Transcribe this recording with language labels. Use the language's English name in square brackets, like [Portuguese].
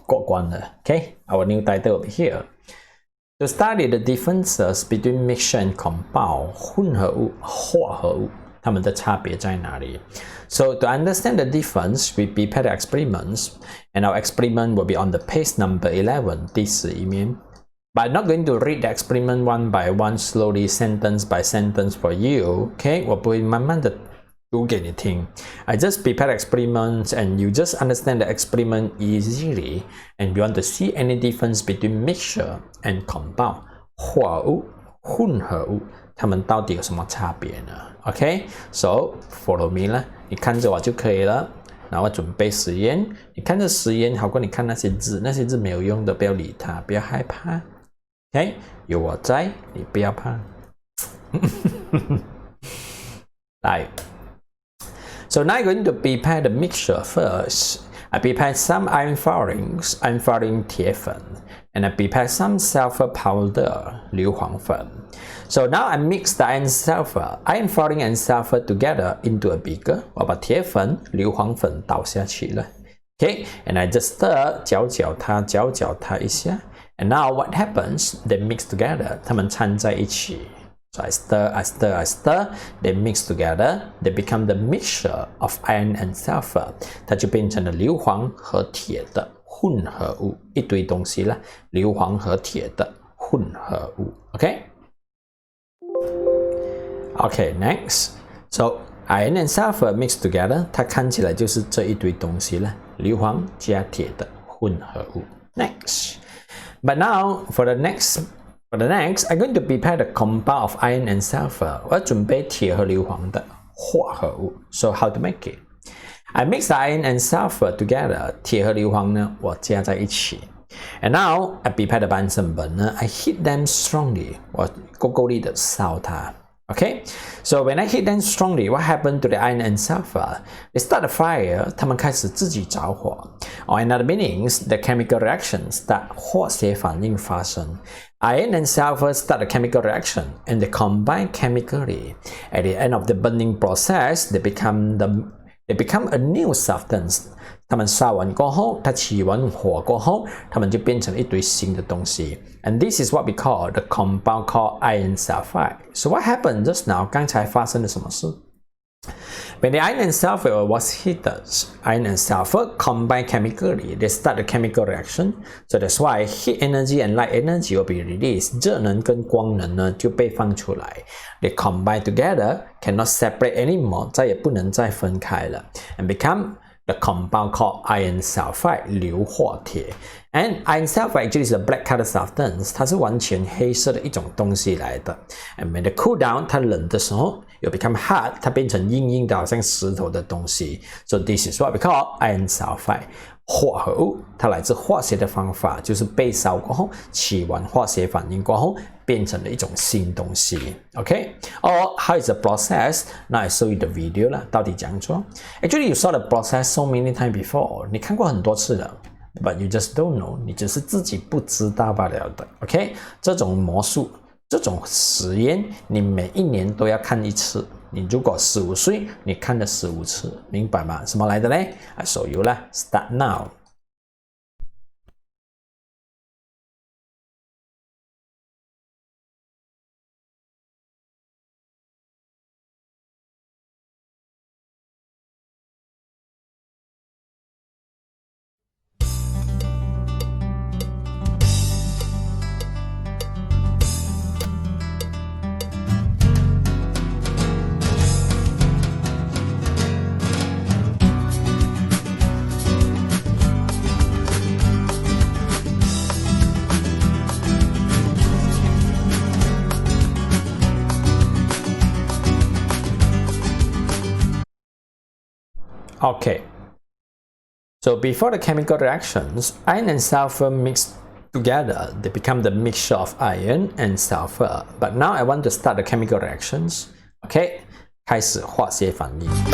[English] Okay, our new title over here. To study the differences between mixture and compound, [Chinese] 混合物、化合物，它们的差别在哪里？ [English] So to understand the difference, we prepare the experiments, and our experiment will be on the page number 11, [Chinese] 第11面。 [English] But I'm not going to read the experiment one by one, slowly, sentence by sentence for you. [Chinese] Okay, 我不会慢慢的读给你听。 [English] I just prepare experiments, and you just understand the experiment easily. And you want to see any difference between mixture and compound, [Chinese] 化合物、混合物，它们到底有什么差别呢 ？ [English] Okay, so follow me [Chinese] 啦，你看着我就可以了。然后准备实验，你看着实验好过你看那些字，那些字没有用的，不要理它，不要害怕。 OK， 有我在，你不要怕。来 [English] ，So now I'm going to prepare the mixture first. I prepare some iron filings, iron filing 铁粉 and I prepare some sulfur powder 硫磺粉。 So now I mix the iron filing and sulfur together into a beaker. [Chinese] 我把铁粉、硫磺粉倒下去了。 [English] Okay, and I just stir [Chinese] 搅它一下。 [English] And now what happens? They mix together. [Chinese] 它们掺在一起。 [English] So I stir. They mix together. They become the mixture of iron and sulfur. [Chinese] 它就变成了硫磺和铁的混合物，一堆东西啦，硫磺和铁的混合物。 [English] Okay. Okay, next. So iron and sulfur mixed together. [Chinese] 它看起来就是这一堆东西了，硫磺加铁的混合物。 [English] Next. But now for the next, I'm going to prepare the compound of iron and sulfur. [Chinese] 我要准备铁和硫磺的化合物。 [English] So how to make it? I mix iron and sulfur together. [Chinese] 铁和硫磺呢，我加在一起。 [English] And now I prepare the [Chinese] 半成本呢 [English] I heat them strongly. [Chinese] 我够力的烧它。 [English] Okay, so when I heat them strongly, what happened to the iron and sulfur? They start a fire. [Chinese] 它们开始自己着火。 [English] Or in other meanings, the chemical reactions start [Chinese] 化学反应发生。 [English] Iron and sulfur start a chemical reaction, and they combine chemically. At the end of the burning process, they become a new substance. [Chinese] 它们烧完过后，它起完火过后，它们就变成一堆新的东西。 [English] And this is what we call the compound called iron sulfide. So what happened just now? [Chinese] 刚才发生了什么事 ？ [English] When the iron and sulfur was heated, iron and sulfur combine chemically. They start a chemical reaction. So that's why heat energy and light energy will be released. [Chinese] 热能跟光能呢就被放出来。 [English] They combine together, cannot separate anymore. [Chinese] 再也不能再分开了 [English] ，and become the compound called iron sulfide 硫化铁。 And iron sulfide actually is a black color substance. [Chinese] 它是完全黑色的一种东西来的。 [English] And when it cool down, [Chinese] 它冷的时候 [English] it become hard. [Chinese] 它变成硬硬的，好像石头的东西。 [English] So this is what we call iron sulfide. [Chinese] 化合物，它来自化学的方法，就是被烧过后，起完化学反应过后，变成了一种新东西。 [English] Okay? Or how is the process? Now I show you the video [Chinese] 啦，到底怎样做 ？ [English] Actually, you saw the process so many times before. [Chinese] 你看过很多次了。 [English] But you just don't know. [Chinese] 你只是自己不知道罢了的。OK， 这种魔术，这种实验，你每一年都要看一次。你如果15岁，你看了15次，明白吗？什么来的嘞 ？ [English] I show you [Chinese] 啦。 [English] Start now. Okay, so before the chemical reactions, iron and sulfur mix together. They become the mixture of iron and sulfur. But now I want to start the chemical reactions. [Chinese] Okay, 开始化学反应。